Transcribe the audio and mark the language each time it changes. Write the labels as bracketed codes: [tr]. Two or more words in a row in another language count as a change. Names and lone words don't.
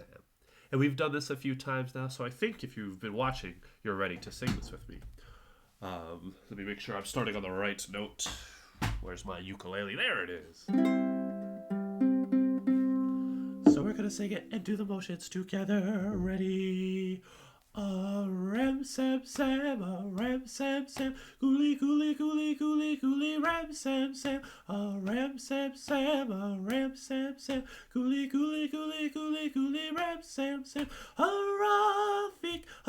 [en] And we've done this a few times now, so I think if you've been watching, you're ready to sing this with me. Let me make sure I'm starting on the right note. Where's my ukulele? There it is. So we're gonna sing it and do the motions together. Ready? A ram sam sam, a ram sam sam, gooly gooly gooly gooly gooly ram sam sam, a ram sam sam, a ram sam sam, gooly gooly gooly gooly gooly ram sam sam, a Rafik,